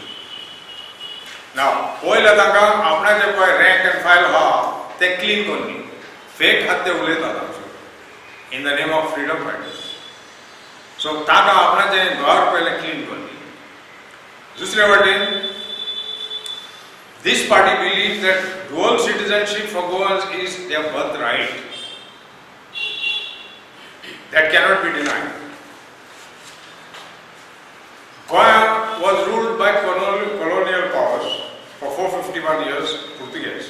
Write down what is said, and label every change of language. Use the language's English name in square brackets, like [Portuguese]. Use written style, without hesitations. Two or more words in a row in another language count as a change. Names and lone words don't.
[English] Now, [Konkani] पयले तांकां आपणा जे पळय [English] rank and file [Konkani] आहा ते क्लीन करनी. फेक हात ते उलयतात [English] in the name of freedom fighters. [Konkani] So तांकां आपणा जे घर पयले क्लीन करनी. दुसरे वाटेन [English] this party believes that dual citizenship for Goans is their birthright. That cannot be denied. Goa was ruled by colonial powers for 451 years, Portuguese.